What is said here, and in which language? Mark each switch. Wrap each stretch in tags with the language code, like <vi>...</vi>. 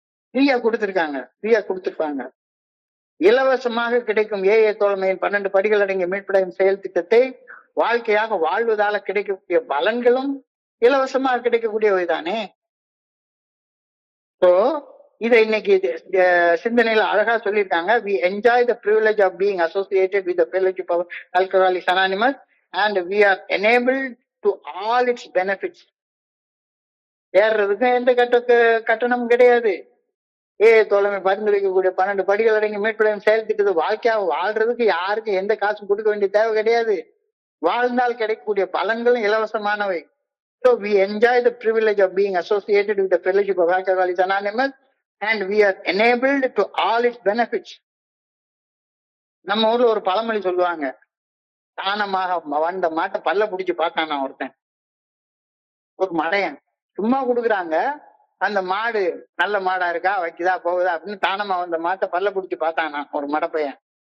<ta>ஃப்ரீயா கொடுத்திருப்பாங்க. இலவசமாக கிடைக்கும் தோழமையின் 12 படிகள் அடங்கிய மீட்படையும் செயல் திட்டத்தை வாழ்க்கையாக வாழ்வதால கிடைக்கக்கூடிய பலன்களும் இலவசமாக கிடைக்கக்கூடியவைதானே. So இதை இன்னைக்கு சிந்தனையில அழகா சொல்லியிருக்காங்க.</ta> <en>we enjoy the privilege of being associated with the fellowship of Alcoholics Anonymous and we are enabled to all its benefits.</en> <ta>ஏறதுக்கும் எந்த கட்டணமும் கிடையாது. தோழமை பரிந்துரைக்கக்கூடிய 12 படிகள் அடங்கி மீட்படையும் செயல் திட்டத்தை வாழ்க்கையா வாழ்றதுக்கு யாருக்கும் எந்த காசும் கொடுக்க வேண்டிய தேவை கிடையாது. வாழ்ந்தால் கிடைக்கக்கூடிய பலன்களும் இலவசமானவை.</ta> <en>So we enjoy the privilege of being associated with the fellowship of Alcoholics Anonymous and we are enabled to all its benefits.</en> <ta>நம்ம ஊர்ல ஒரு பழமொழி சொல்லுவாங்க, தானமாக வந்த மாட்டை பல்ல பிடிச்சு பார்த்தானா ஒருத்தன். ஒரு மடையன் சும்மா கொடுக்குறாங்க, அந்த மாடு நல்ல மாடா இருக்கா, வைக்குதா போகுதா அப்படின்னு தானமா வந்த மாட்டை பல்ல பிடிச்சு பார்த்தானா ஒரு மடப்பையன்.</ta>